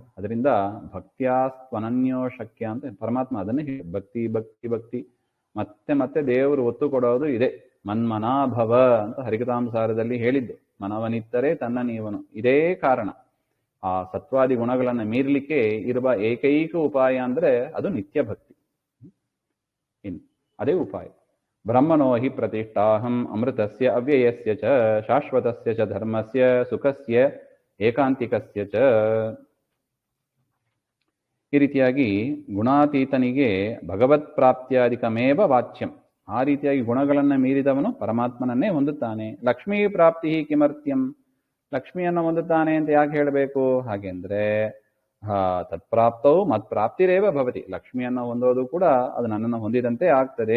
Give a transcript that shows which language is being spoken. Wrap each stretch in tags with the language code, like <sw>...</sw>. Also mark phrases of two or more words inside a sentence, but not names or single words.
<kn>ಅದರಿಂದ</kn> <sa>ಭಕ್ತ್ಯಾಸ್ತ್ವನನ್ಯೋ ಶಕ್ಯ</sa> <kn>ಅಂತ ಪರಮಾತ್ಮ ಅದನ್ನೇ ಭಕ್ತಿ ಭಕ್ತಿ ಭಕ್ತಿ ಮತ್ತೆ ಮತ್ತೆ ದೇವರು ಒತ್ತು ಕೊಡೋದು ಇದೆ. ಮನ್ಮನಾಭವ ಅಂತ ಹರಿಕಥಾಂಸಾರದಲ್ಲಿ ಹೇಳಿದ್ದು. ಮನವನಿತ್ತರೆ ತನ್ನ ನೀವನು. ಇದೇ ಕಾರಣ. ಆ ಸತ್ವಾದಿ ಗುಣಗಳನ್ನು ಮೀರ್ಲಿಕ್ಕೆ ಇರುವ ಏಕೈಕ ಉಪಾಯ ಅಂದ್ರೆ ಅದು ನಿತ್ಯ ಭಕ್ತಿ. ಇನ್ನು ಅದೇ ಉಪಾಯ.</kn> <sa>ಬ್ರಹ್ಮಣೋ ಹಿ ಪ್ರತಿಷ್ಠಾಹಂ ಅಮೃತಸ್ಯ ಅವ್ಯಯಸ್ಯ ಚ ಶಾಶ್ವತಸ್ಯ ಚ ಧರ್ಮಸ್ಯ ಸುಖಸ್ಯ ಏಕಾಂತಿಕಸ್ಯ ಚ.</sa> <kn>ಈ ರೀತಿಯಾಗಿ ಗುಣಾತೀತನಿಗೆ</kn> <sa>ಭಗವತ್ ಪ್ರಾಪ್ತ್ಯಾಧಿಕಮೇವ ವಾಚ್ಯಂ.</sa> <kn>ಆ ರೀತಿಯಾಗಿ ಗುಣಗಳನ್ನು ಮೀರಿದವನು ಪರಮಾತ್ಮನನ್ನೇ ಹೊಂದುತ್ತಾನೆ.</kn> <sa>ಲಕ್ಷ್ಮೀ ಪ್ರಾಪ್ತಿ ಕಿಮರ್ಥ್ಯಂ,</sa> <kn>ಲಕ್ಷ್ಮಿಯನ್ನು ಹೊಂದುತ್ತಾನೆ ಅಂತ ಯಾಕೆ ಹೇಳಬೇಕು? ಹಾಗೆಂದ್ರೆ</kn> <sa>ತತ್ಪ್ರಾಪ್ತವು ಮತ್ಪ್ರಾಪ್ತಿರೇವ ಭವತಿ,</sa> <kn>ಲಕ್ಷ್ಮಿಯನ್ನು ಹೊಂದೋದು ಕೂಡ ಅದು ನನ್ನನ್ನು ಹೊಂದಿದಂತೆ ಆಗ್ತದೆ.</kn>